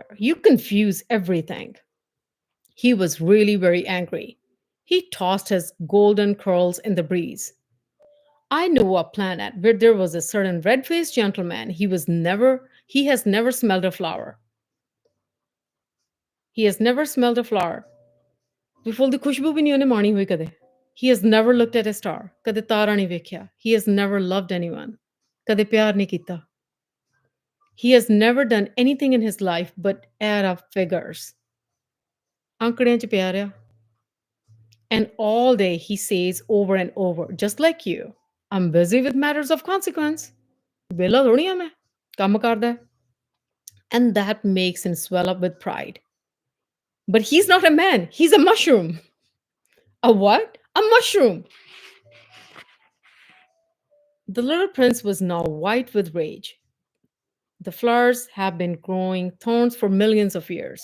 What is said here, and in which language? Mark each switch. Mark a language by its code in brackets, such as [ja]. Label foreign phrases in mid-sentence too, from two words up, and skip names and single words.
[en] You confuse everything. He was really very angry. He tossed his golden curls in the breeze. I know a planet where there was a certain red-faced gentleman. He has never smelled a flower. He has never smelled a flower. Before the [pa] ਖੁਸ਼ਬੂ ਭੀ ਨਹੀਂ ਉਹਨੇ ਮਾਣੀ ਹੋਈ ਕਦੇ. [en] He has never looked at a star. [pa] ਕਦੇ ਤਾਰਾ ਨਹੀਂ ਵੇਖਿਆ. [en] He has never loved anyone. [pa] ਕਦੇ ਪਿਆਰ ਨਹੀਂ ਕੀਤਾ. [en] He has never done anything in his life but add up figures. [pa] ਅੰਕੜਿਆਂ 'ਚ ਪਿਆਰ ਆ. [en] And all day he says over and over, just like you, I'm busy with matters of consequence. [pa] ਵਿਹਲਾ ਥੋੜ੍ਹੀ ਆ ਮੈਂ. ਕੰਮ ਕਰਦਾ. [en] And that makes him swell up with pride. But he's not a man, he's a mushroom. A what? A mushroom. The little prince was now white with rage. The flowers have been growing thorns for millions of years.